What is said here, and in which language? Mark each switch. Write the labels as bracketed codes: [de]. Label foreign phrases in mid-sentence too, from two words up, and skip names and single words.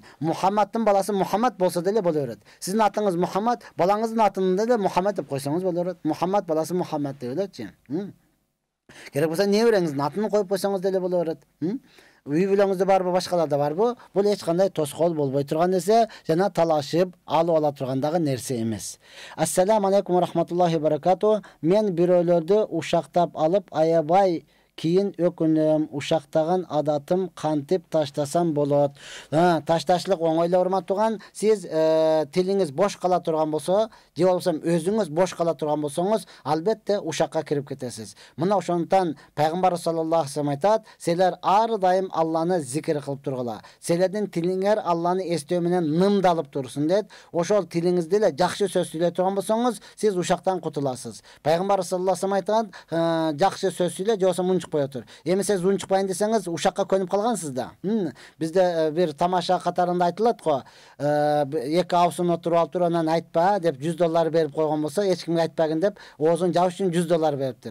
[ky] Мухаммаддын баласы Мухаммад болсо деле боло берет. Сиздин атыңыз Мухаммад, балаңыздын атын деле Мухаммад деп койсоңуз боло берет. Мухаммад баласы Мухаммад деп элечи. Керек болсо небереңиздин атын коюп койсоңуз деле боло берет. Үй бүлөңүздө барбы, башкаларда барбы? Бул эч кандай тоскоол болбой турган нерсе, жана талашып алып ала тургандагы нерсе эмес. [ar] السلام عليكم ورحمة الله وبركاته. [ky] Мен бирөөлөрдү ушактап алып, аябай Кийин өкүнөм, ушактаган адатым кантип таштасам болот? Ташташлык оңой эле урматтууган. Сиз тилиңиз бош кала турган болсо, же болбосо өзүңүз бош кала турган болсоңуз, албетте ушакка кирип кетесиз. Мына ошондуктан пайгамбар [ar] صلى الله عليه وسلم [ky] айтат: "Силер ар дайым Алланы зикир кылып тургула. Силердин тилиңер Алланы эстөө менен нымдалып турсун" дейт. Ошол тилиңизде эле жакшы сөз сүйлөй турган болсоңуз, сиз ушактан кутуласыз. Пайгамбар [ar] صلى الله عليه وسلم [ky] айткан, жакшы сөз сүйлө, же болбосо унчукпай отур. Эми сиз унчукпайын десеңиз, ушакка көнүп калгансыз да. Бизде бир тамаша катарында айтылат го, эки аусун отуруп алып туруп, анан айтпа деп $100 берип койгон болсо, эч кимге айтпагын деп, оозун жабыш үчүн $100 бериптир.